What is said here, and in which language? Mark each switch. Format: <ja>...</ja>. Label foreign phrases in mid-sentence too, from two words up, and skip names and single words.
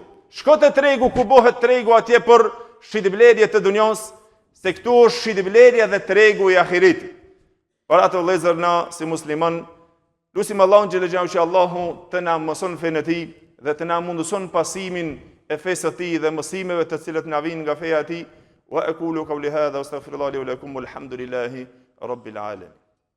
<sq>Shko te tregu ku bëhet tregu atje për shitblerje të dunjas, se këtu është shitblerja dhe tregu i ahiretit." Për atë vëllezër, na si musliman lutim Allahun</sq> <ar>جل جلاله</ar> <sq>që Allahu të na mëson fenë e tij dhe të na mundëson pasimin e fesë së tij dhe mësimeve të cilat na vijnë nga feja e tij.</sq> <ar>وأقول قولي هذا وأستغفر الله ولكم والحمد لله رب العالمين.</ar>